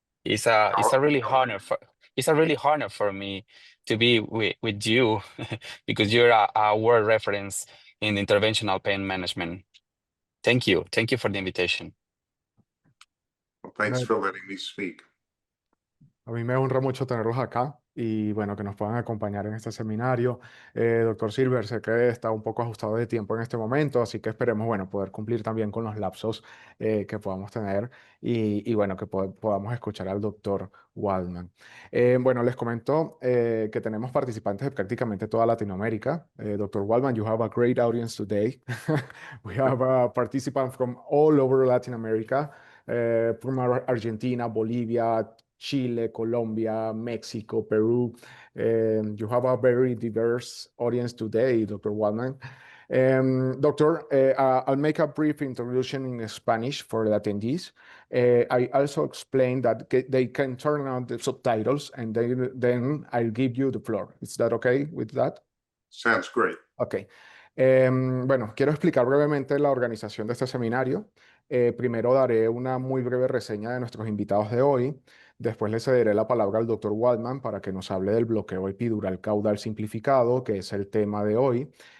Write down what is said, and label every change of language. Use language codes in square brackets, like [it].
[en] It's a really honor for me to be with you because you're a world reference in interventional pain management. Thank you. Thank you for the invitation. Well, thanks for letting me speak. [es] A mí me honra mucho tenerlos acá y bueno, que nos puedan acompañar en este seminario. Doctor Silver, sé que está un poco ajustado de tiempo en este momento, así que esperemos, bueno, poder cumplir también con los lapsos que podamos tener y bueno, que podamos escuchar al doctor Waldman. Bueno, les comento que tenemos participantes de prácticamente toda Latinoamérica. [en] Doctor Waldman, you have a great audience today. We have participants from all over Latin America, from Argentina, Bolivia, Chile, Colombia, Mexico, Peru. You have a very diverse audience today, Dr. Waldman. Doctor, I'll make a brief introduction in Spanish for the attendees. I also explained that they can turn on the subtitles and then I'll give you the floor. Is that okay with that? Sounds great. Ok. [es] Bueno, quiero explicar brevemente la organización de este seminario. Primero daré una muy breve reseña de nuestros invitados de hoy. Después le cederé la palabra al doctor Waldman para que nos hable del bloqueo epidural caudal simplificado, que es el tema de hoy.